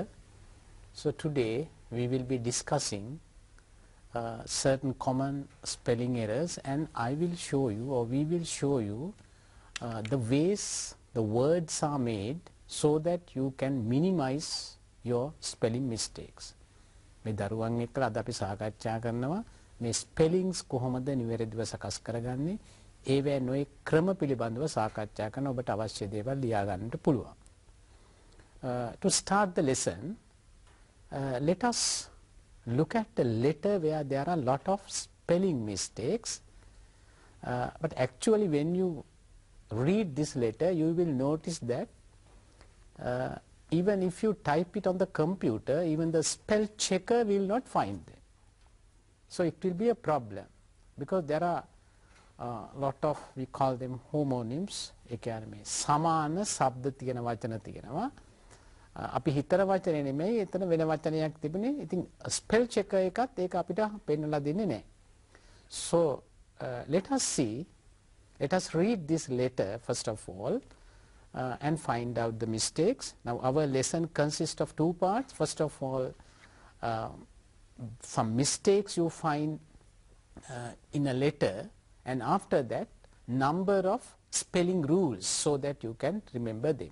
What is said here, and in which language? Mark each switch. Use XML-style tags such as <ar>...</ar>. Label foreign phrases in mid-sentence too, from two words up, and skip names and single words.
<en>So today we will be discussing certain common spelling errors, and I will show you, or we will show you the ways the words are made so that you can minimize your spelling mistakes.</en> <si>මේ දරුවන් එක්කලා අද අපි සාකච්ඡා කරනවා මේ ස්පෙලිංස් කොහොමද නිවැරදිව සකස් කරගන්නේ, ඒවැ නොයේ ක්‍රම පිළිබඳව සාකච්ඡා කරන ඔබට අවශ්‍ය දේවල් ලියා ගන්නට පුළුවන්.</si> <en>To start the lesson, let us look at the letter where there are a lot of spelling mistakes, but actually when you read this letter you will notice that even if you type it on the computer, even the spell checker will not find them. So it will be a problem because there are a lot of, we call them homonyms.</en> <si>ඒ කියන්නේ මේ සමාන ශබ්ද තියෙන වචන තියෙනවා. අපි හිතන වචනේ නෙමෙයි, එතන වෙන වචනයක් තිබුණේ. ඉතින්</si> <en>spell checker</en> <si>එකත් ඒක අපිට පෙන්නලා දෙන්නේ නැහැ.</si> <en>So let us read this letter first of all. And find out the mistakes. Now our lesson consists of two parts. First of all, some mistakes you find in a letter, and after that number of spelling rules so that you can remember them.</en>